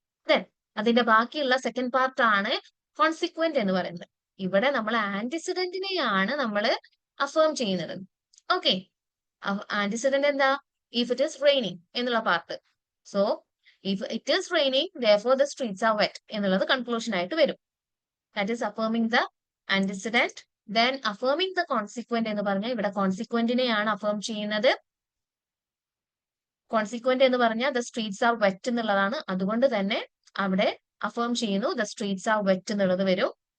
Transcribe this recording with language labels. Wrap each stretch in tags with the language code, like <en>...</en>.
<ml>Then അതിന്റെ ബാക്കിയുള്ള second part ആണ് കോൺസിക്വന്റ് എന്ന് പറയുന്നത്. ഇവിടെ നമ്മൾ ആന്റിസിഡന്റിനെയാണ് നമ്മൾ അഫേം ചെയ്യുന്നത്. ഓക്കെ, ആന്റിസിഡന്റ് എന്താ?</ml> <en>if it is raining</en> <ml>എന്നുള്ള part.</ml> <en>so if it is raining therefore the streets are wet</en> <ml>എന്നുള്ളത് കൺക്ലൂഷൻ ആയിട്ട് വരും.</ml> <en>That is affirming the antecedent.</en> <ml>Then affirming the consequent എന്ന് പറഞ്ഞാൽ ഇവിടെ കോൺസിക്വന്റിനെയാണ് അഫേം ചെയ്യുന്നത്. കോൺസിക്വന്റ് എന്ന് പറഞ്ഞാൽ</ml> <en>the streets are wet</en> <ml>എന്നുള്ളതാണ്. അതുകൊണ്ട് തന്നെ അവിടെ അഫേം ചെയ്യുന്നു, the streets are wet എന്നുള്ളത് വരും.</ml>